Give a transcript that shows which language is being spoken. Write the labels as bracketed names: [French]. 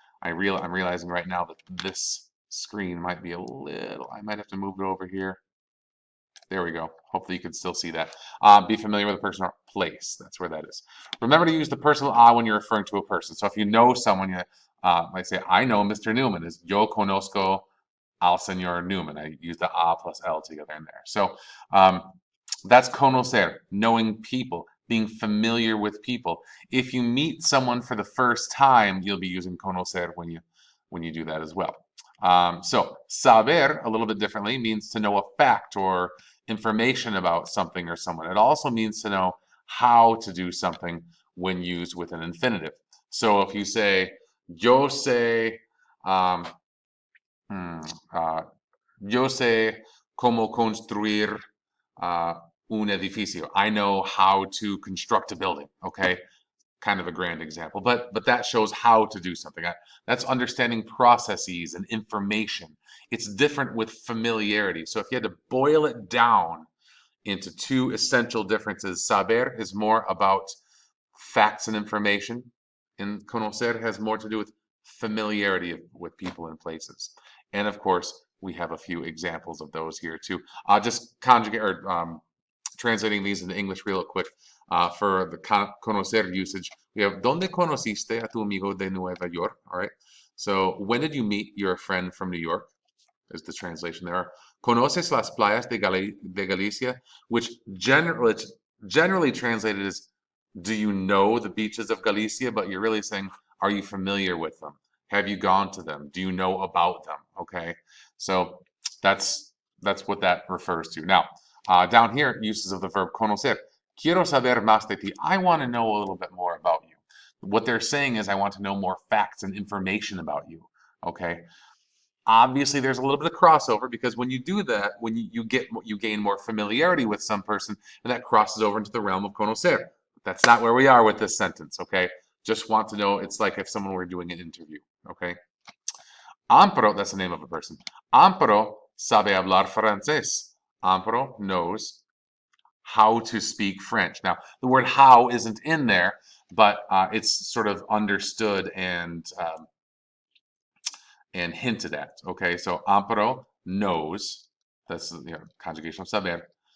[English] I'm realizing right now that this screen might be a little, I might have to move it over here. There we go. Hopefully you can still see that. Be familiar with a person or place. That's where that is. Remember to use the personal I when you're referring to a person. So if you know someone, you might say, I know Mr. Newman. Is [Spanish] Yo conozco al señor Newman. [English] I use the A plus L together in there. So that's conocer, knowing people, being familiar with people. If you meet someone for the first time, you'll be using conocer when you do that as well. So saber, a little bit differently, means to know a fact or information about something or someone. It also means to know how to do something when used with an infinitive. So if you say, [Spanish] yo sé, yo sé cómo construir un edificio. [English] I know how to construct a building, okay? Kind of a grand example, but that shows how to do something. That's understanding processes and information. It's different with familiarity. So if you had to boil it down into two essential differences, saber is more about facts and information, and conocer has more to do with familiarity with people and places. And of course, we have a few examples of those here too. Just conjugate or translating these into English real quick. For the conocer usage, we have [Spanish] ¿Dónde conociste a tu amigo de Nueva York? [English] All right. So when did you meet your friend from New York? Is the translation there. [Spanish] Conoces las playas de Galicia, [English] which generally translated as do you know the beaches of Galicia? But you're really saying, are you familiar with them? Have you gone to them? Do you know about them? Okay. So that's what that refers to. Now, down here, uses of the verb conocer. [Spanish] Quiero saber más de ti. [English] I want to know a little bit more about you. What they're saying is I want to know more facts and information about you. Okay. Obviously, there's a little bit of crossover because when you do that, when you gain more familiarity with some person, and that crosses over into the realm of conocer. That's not where we are with this sentence, okay? Just want to know, it's like if someone were doing an interview, okay? Amparo, that's the name of a person. [Spanish] Amparo sabe hablar francés. [English] Amparo knows how to speak French. Now, the word how isn't in there, but it's sort of understood and hinted at. Okay, so Amparo knows, that's conjugation of saber.